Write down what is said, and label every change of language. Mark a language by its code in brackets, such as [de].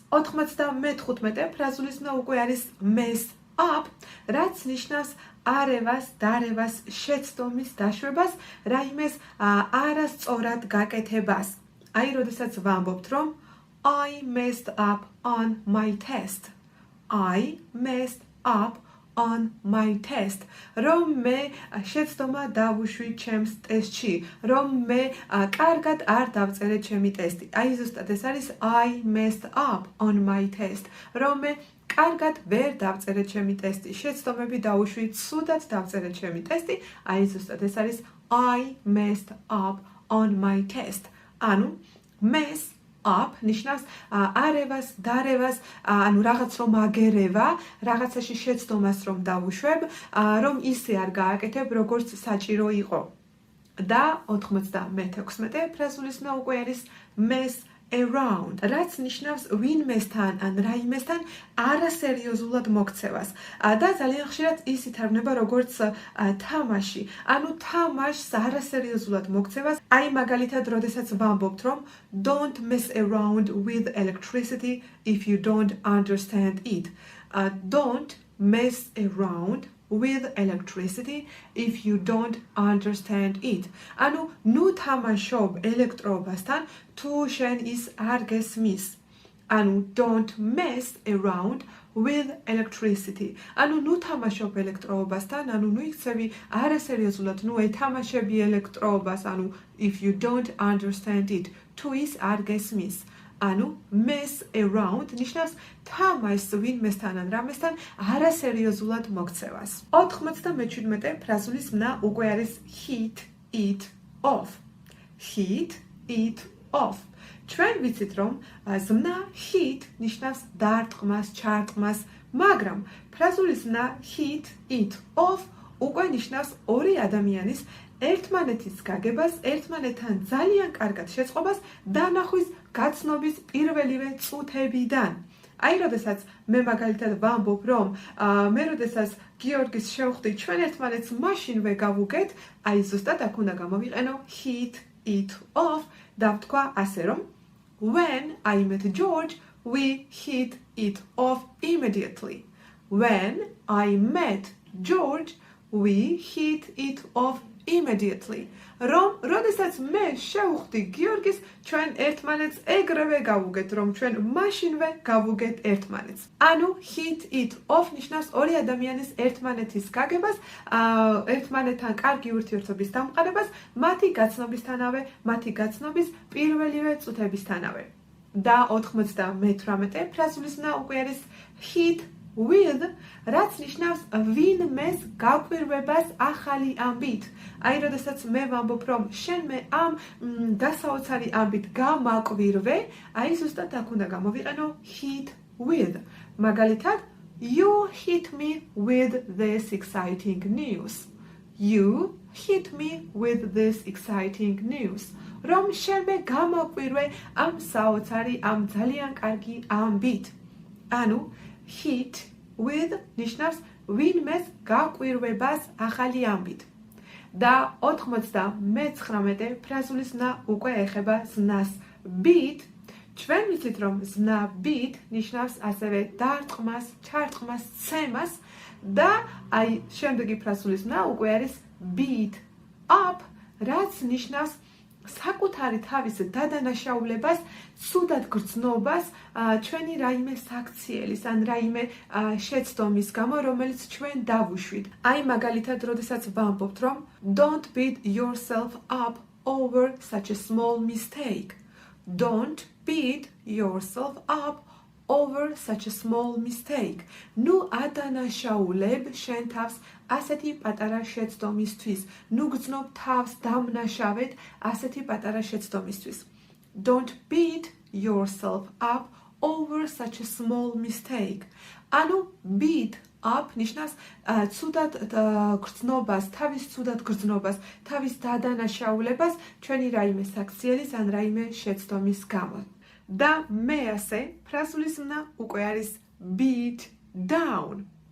[ka] 95 ფრაზული ზმნა უკვე არის mess up, რაც ნიშნავს არევას, დარევას, შეცდომის დაშვებას, რაიმეს არასწორად გაკეთებას. აი, როდესაც ვამბობთ, რომ [en] I messed up on my test. I messed up on my test. [ka] რომ მე შეცდომა დავუშვი ჩემს ტესტში, რომ მე კარგად არ დავწერე ჩემი ტესტი. აი, ზუსტად ეს არის [en] I messed up on my test. [ka] რომ მე კარგად ვერ დავწერე ჩემი ტესტი, შეცდომები დავუშვი, ცუდად დავწერე ჩემი ტესტი, აი ზუსტად ეს არის [en] I messed up on my test. [ka] ანუ mess up ნიშნავს არევას, დარევას, ანუ რაღაც რომ აგერევა, რაღაცაში შეცდომას რომ დავუშვებ, რომ ისე არ გააკეთებ, როგორც საჭირო იყო. და 96 ფრაზული ზმნა უკვე არის mess around, რაც ნიშნავს ვინმესთან ან რაიმესთან არასერიოზულად მოქცევას. და ძალიან ხშირად ის ითარგმნება როგორც თამაში. ანუ თამაშს არასერიოზულად მოქცევას. აი მაგალითად, როდესაც ვამბობთ, რომ [en] don't mess around with electricity if you don't understand it. Don't mess around with electricity if you don't understand it. [ka] ანუ ნუ თამაშობ ელექტროობასთან თუ შენ ის არ გესმის. ანუ [en] don't mess around with electricity. [ka] ანუ ნუ თამაშობ ელექტროობასთან, ანუ ნუ იქცევი არასერიოზულად, ნუ ეთამაშები ელექტროობას, ანუ [en] if you don't understand it, [ka] თუ ის არ გესმის. ანუ mess around ნიშნავს თამაშს ვინმესთან ან რამესთან არასერიოზულად მოქცევას. 97 ფრაზულის მნა უკვე არის hit it off. Hit it off. ჩვენ ვიცით რომ ზმნა hit ნიშნავს დარტყმას, ჩარტყმას, მაგრამ ფრაზულის მნა hit it off უკვე ნიშნავს ორი ადამიანის ერთმანეთის გაგებას, ერთმანეთთან ძალიან კარგად შეწყობას დანახვის გაცნობის პირველივე წუთებიდან. აი, როდესაც მე მაგალითად ვამბობ, რომ მე როდესაც გიორგის შევხვდი, ჩვენ ერთმანეთს მაშინვე გავუგეთ, აი ზუსტად აქ უნდა გამოვიყენო hit it off და ვთქვა ასე რომ [en] when I met George, we hit it off immediately. When I met George, we hit it off immediately. [ka] რომ როდესაც მე შევხვდი გიორგის, ჩვენ ერთმანეთს ეგრევე გავუგეთ, რომ ჩვენ მაშინვე გავუგეთ ერთმანეთს. ანუ hit it off ნიშნავს ორი ადამიანის ერთმანეთის გაგებას, ერთმანეთთან კარგი ურთიერთობის დამყარებას, მათი გაცნობისთანავე, მათი გაცნობის პირველივე წუთებისთანავე. და 98 ფრაზულის მნა უკვე არის hit with, რაც ნიშნავს ვინმეს გაკვირვებას ახალი ამბით. აი, როდესაც მე ვამბობ, რომ შენ მე ამ გასაოცარი ამბით გამაკვირვე, აი ზუსტად აქ უნდა გამოვიყენო hit with. მაგალითად, [en] you hit me with this exciting news. You hit me with this exciting news. [ka] რომ შენ მე გამაკვირვე ამ საოცარი, ამ ძალიან კარგი ამბით. ანუ hit with ნიშნავს ვინმეს გაკვირვებას ახალი ამბით. და 99 ფრაზულის მნა უკვე ეხება ზნას beat. ჩვენ ვიცით რომ ზნა beat ნიშნავს ასევე დარტყმას, ჩარტყმას, ცემას და აი შემდეგი ფრაზულის მნა უკვე არის beat up, რაც ნიშნავს საკუთარი თავის დადანაშაულებას, ცუდად გრძნობას, ჩვენი რაიმე საქციელის ან რაიმე შეცდომის გამო, რომელიც ჩვენ დავუშვით. აი მაგალითად, როდესაც ვამბობთ, რომ [en] don't beat yourself up over such a small mistake. Don't beat yourself up over such a small mistake. [ka] ნუ ადანაშაულებ შენ თავს ასეთი პატარა შეცდომისთვის. ნუ გრძნობ თავს დამნაშავედ ასეთი პატარა შეცდომისთვის. [en] Don't beat yourself up over such a small mistake. [ka] ანუ beat up ნიშნავს ცუდად გრძნობას, თავის ცუდად გრძნობას, თავის დადანაშაულებას ჩვენი რაიმე საქციელის ან რაიმე შეცდომის გამო. და მეასე ფრაზულის მნა უკვე არის beat down.